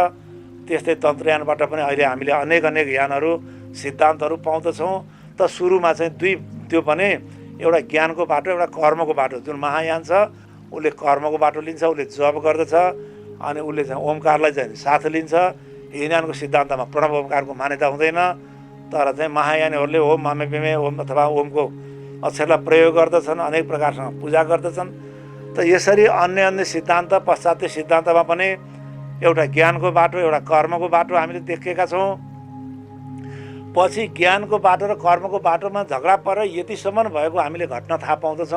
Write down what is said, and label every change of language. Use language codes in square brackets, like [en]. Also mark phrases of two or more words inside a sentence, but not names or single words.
[ne] त्यस्तै तन्त्रयानबाट पनि अहिले हामीले अनेक अनेक यानहरू सिद्धान्तहरू पाउँदछौँ। त सुरुमा चाहिँ त्यो पनि एउटा ज्ञानको बाटो, एउटा कर्मको बाटो। जुन महायान छ उसले कर्मको बाटो लिन्छ, उसले जप गर्दछ, अनि उसले चाहिँ ओमकारलाई चाहिँ साथ लिन्छ। हिनयानको सिद्धान्तमा प्रणव ओमकारको मान्यता हुँदैन, तर चाहिँ महायानीहरूले [sa] ओम मामे पेमे ओम [ne] अथवा ओमको अक्षरलाई प्रयोग गर्दछन्, अनेक प्रकारसँग पूजा गर्दछन्। त यसरी अन्य अन्य सिद्धान्त, पाश्चात्य सिद्धान्तमा पनि एउटा ज्ञानको बाटो, एउटा कर्मको बाटो हामीले देखेका छौँ। पछि ज्ञानको बाटो र कर्मको बाटोमा झगडा परेर यतिसम्म भएको हामीले घटना थाहा पाउँदछौँ।